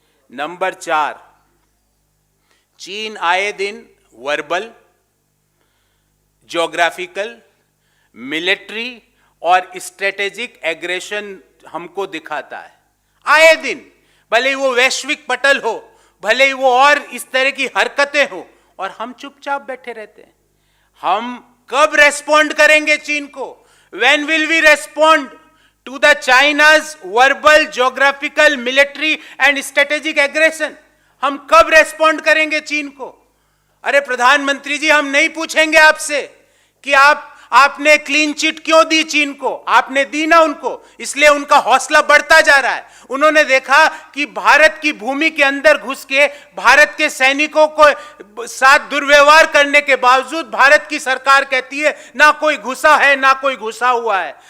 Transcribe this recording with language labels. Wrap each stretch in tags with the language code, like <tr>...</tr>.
<hi>Number 4, चीन आए दिन वर्बल, ज्योग्राफिकल, मिलिट्री और स्ट्रेटेजिक एग्रेशन हमको दिखाता है आए दिन। भले ही वो वैश्विक पटल हो, भले ही वो और इस तरह की हरकतें हो, और हम चुपचाप बैठे रहते हैं। हम कब रेस्पॉन्ड करेंगे चीन को?</hi> <en>When will we respond to the China's verbal, geographical, military and strategic aggression?</en> <hi>हम कब रेस्पॉन्ड करेंगे चीन को? अरे प्रधानमंत्री जी, हम नहीं पूछेंगे आपसे कि आप आपने क्लीन चिट क्यों दी चीन को? आपने दी ना उनको, इसलिए उनका हौसला बढ़ता जा रहा है। उन्होंने देखा कि भारत की भूमि के अंदर घुस के भारत के सैनिकों को साथ दुर्व्यवहार करने के बावजूद भारत की सरकार कहती है ना कोई घुसा है ना कोई घुसा हुआ है।</hi>